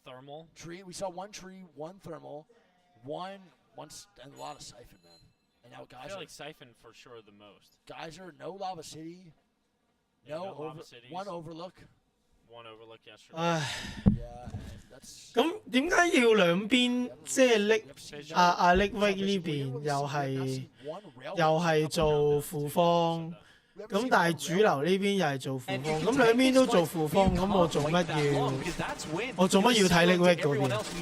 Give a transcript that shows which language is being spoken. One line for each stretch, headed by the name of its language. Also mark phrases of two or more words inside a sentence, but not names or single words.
English: thermal. Tree. We saw 1 tree, 1 thermal, and a lot of siphon, man. And now I Geyser. feel like siphon for sure the most. Geyser, no Lava City. Yeah, no Lava Cities. 1 Overlook. One overlook yesterday. 唉， Yeah, and that's
Cantonese: 咁點解要兩邊即係拎阿 Liquid 呢邊又係做副方？咁但係主流呢邊又係做副方，咁兩邊都做副方，咁我做乜要睇 Liquid 嗰邊？